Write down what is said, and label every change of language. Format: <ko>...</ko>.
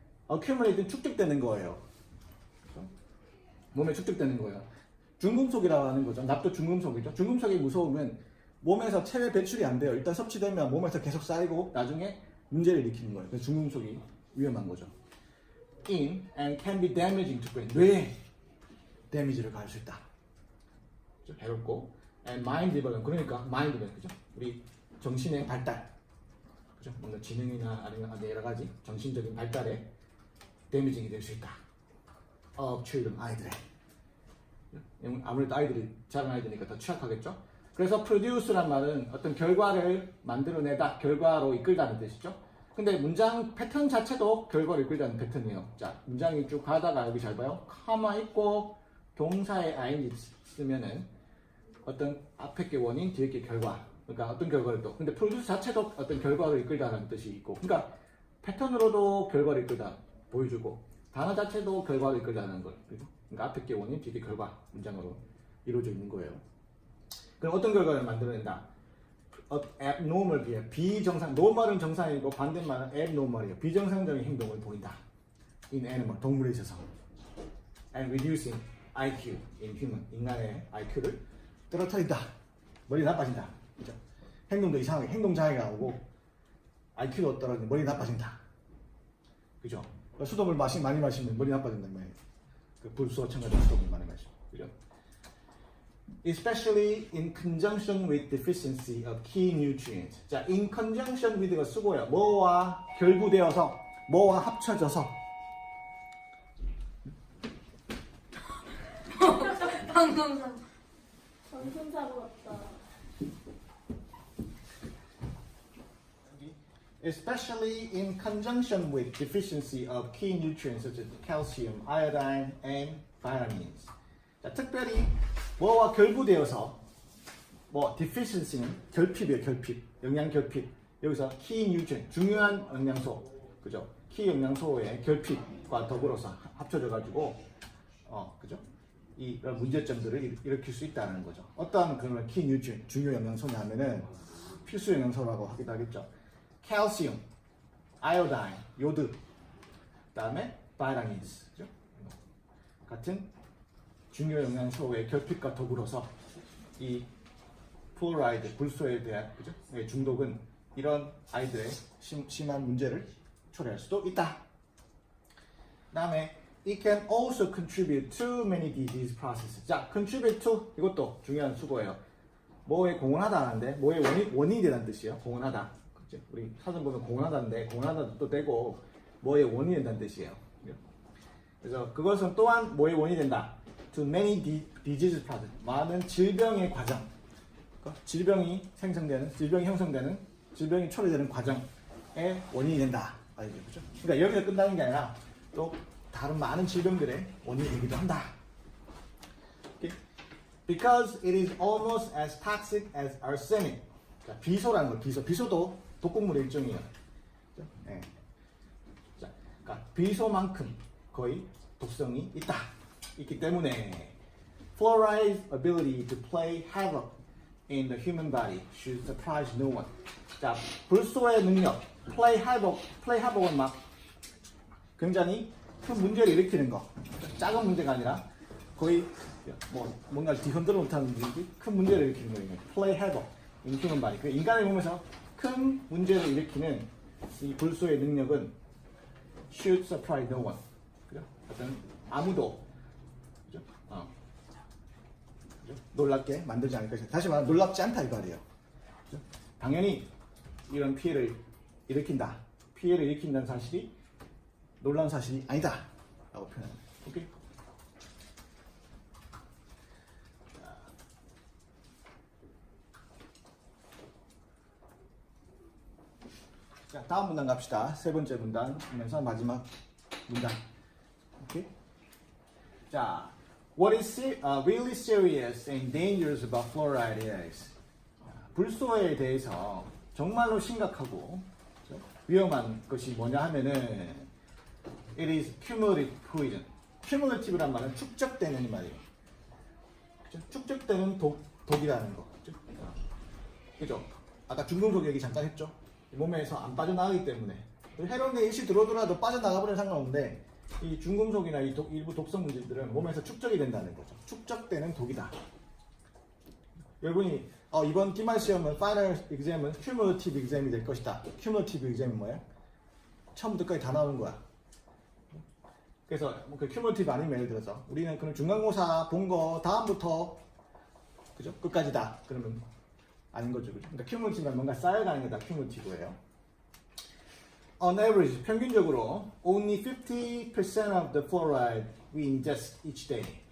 <ko>accumulate는 축적되는 거예요. 그렇죠? 몸에 축적되는 거예요. 중금속이라고 하는 거죠. 납도 중금속이죠. 중금속이 무서우면 몸에서 체외 배출이 안 돼요. 일단 섭취되면 몸에서 계속 쌓이고 나중에 문제를 일으키는 거예요. 그래서 중금속이 위험한 거죠.</ko> <en>In and can be damaging to brain.</en> <ko>뇌에 데미지를 가할 수 있다. 그렇죠? 해롭고</ko> <en>and mind development.</en> <ko>그러니까 mind는 그죠? 우리 정신의 발달. 그죠? 뭔가 지능이나 아니면 여러 가지 정신적인 발달에 데미징이 될 수 있다.</ko> <en>of children,</en> <ko>아이들의. 아무래도 아이들이 작은 아이들이니까 더 취약하겠죠? 그래서 produce란 말은 어떤 결과를 만들어내다, 결과로 이끌다는 뜻이죠. 근데 문장 패턴 자체도 결과를 이끌다는 패턴이에요. 자, 문장이 쭉 가다가 여기 잘 봐요. 카마 있고 동사에 ing 쓰면은 어떤 앞에 게 원인, 뒤에 게 결과. 그러니까 어떤 결과를 또. 근데 produce 자체도 어떤 결과를 이끌다는 뜻이 있고. 그러니까 패턴으로도 결과를 이끌다 보여주고 단어 자체도 결과를 이끌다는 걸. 그러니까 앞에 게 원인, 뒤에 게 결과 문장으로 이루어져 있는 거예요. 그럼 어떤 결과를 만들어낸다? abnormal 비해 비정상, normal은 정상이고 반대말은 abnormal이에요. 비정상적인 행동을 보인다.</ko> <en>in animal,</en> <ko>동물에 있어서.</ko> <en>and reducing IQ in human,</en> <ko>인간의 IQ를 떨어뜨린다. 머리 나빠진다. 그죠? 행동도 이상하게, 행동 장애가 오고 IQ도 떨어지면 머리 나빠진다. 그죠? 수돗물 많이 마시면 머리 나빠진단 말이에요. 그 불소 첨가된 수돗물 많이 마시면. 그죠?</ko> <en>Especially in conjunction with deficiency of key nutrients.</en> <ko>자,</ko> <en>in conjunction with</en> <ko>가 쓰고요. 뭐와 결부되어서, 뭐와 합쳐져서. 방송 사고 같다.</ko> <en>Especially in conjunction with deficiency of key nutrients such as calcium, iodine, and vitamins.</en> <ko>자, 특별히 뭐와 결부되어서 뭐 deficiency는 결핍이에요. 결핍, 영양 결핍. 여기서 key nutrient, 중요한 영양소, 그죠? key 영양소의 결핍과 더불어서 합쳐져 가지고 그죠? 이런 문제점들을 일으킬 수 있다는 거죠. 어떠한 그런 key nutrient, 중요 영양소냐 하면은 필수 영양소라고 하기도 하겠죠. calcium, iodine, 요드, 그다음에 vitamins, 그죠? 같은 중요 영양소의 결핍과 더불어서 이 플로라이드, 불소에 대한 그죠? 중독은 이런 아이들의 심한 문제를 초래할 수도 있다. 그다음에</ko> <en>it can also contribute to many disease processes.</en> <ko>자,</ko> <en>contribute to</en> <ko>이것도 중요한 수고예요. 뭐에 공헌하다 하는데 뭐에 원인이 되다는 뜻이에요. 공헌하다. 그치? 우리 사전 보면 공헌하다인데 공헌하다도 되고 뭐에 원인이 된다는 뜻이에요. 그래서 그것은 또한 뭐에 원인이 된다.</ko> <en>To many disease processes.</en> <ko>많은 질병의 과정. 질병이 형성되는 질병이 초래되는 과정의 원인이 된다. 알죠? 그렇죠? 그러니까 여기서 끝나는 게 아니라 또 다른 많은 질병들의 원인이 되기도 한다.</ko> <en>Okay? Because it is almost as toxic as arsenic.</en> <ko>자, 비소라는 거, 비소도 독극물의 일종이에요. 그렇죠? 네. 자, 그러니까 비소만큼 거의 독성이 있기 때문에</ko> <en>fluoride's ability to play havoc in the human body should surprise no one.</en> <ko>자, 불소의 능력,</ko> <en>play havoc</en> <ko>은 막 굉장히 큰 문제를 일으키는 거. 작은 문제가 아니라 거의 뭔가를 뒤흔들어 못하는 큰 문제를 일으키는 거예요.</ko> <en>play havoc in human body.</en> <ko>그 인간의 몸에서 큰 문제를 일으키는 이 불소의 능력은</ko> <en>should surprise no one.</en> <ko>그죠? 어떤 아무도 그죠? 그죠? 놀랍게 만들지 않을 것이다. 다시 말하면 놀랍지 않다 이 말이에요. 그죠? 당연히 이런 피해를 일으킨다. 피해를 일으킨다는 사실이 놀라운 사실이 아니다. 라고 표현합니다. 오케이? 자, 다음 문단 갑시다. 세 번째 문단이면서 마지막 문단. 오케이?</ko> <en>자, what is really serious and dangerous about fluoride is</en> <ko>불소에 대해서 정말로 심각하고 위험한 것이 뭐냐 하면은</ko> <en>it is cumulative poison.</en> <ko>cumulative란 말은 축적되는 말이에요. 그죠? 축적되는 독이라는 거. 그죠? 그죠? 아까 중금속 얘기 잠깐 했죠? 몸에서 안 빠져나가기 때문에 해로운 게 일시 들어오더라도 빠져나가버리면 상관없는데 이 중금속이나 이 일부 독성 물질들은 몸에서 축적이 된다는 거죠. 축적되는 독이다. 여러분이 이번 기말 시험은 파이널 exam은</ko> <en>cumulative exam</en> <ko>이 될 것이다.</ko> <en>cumulative exam</en> <ko>이 뭐야? 처음부터 끝까지 다 나오는 거야. 그래서 그 cumulative 아니면 예를 들어서 우리는 그런 중간고사 본 거 다음부터 그죠? 끝까지다. 그러면 아닌 거죠. 그죠? 그러니까 cumulative는 뭔가 쌓여가는 게 다 cumulative예요.</ko> <en>On average,</en> <ko>평균적으로</ko> <en>only 50% of the fluoride we ingest each day.</en>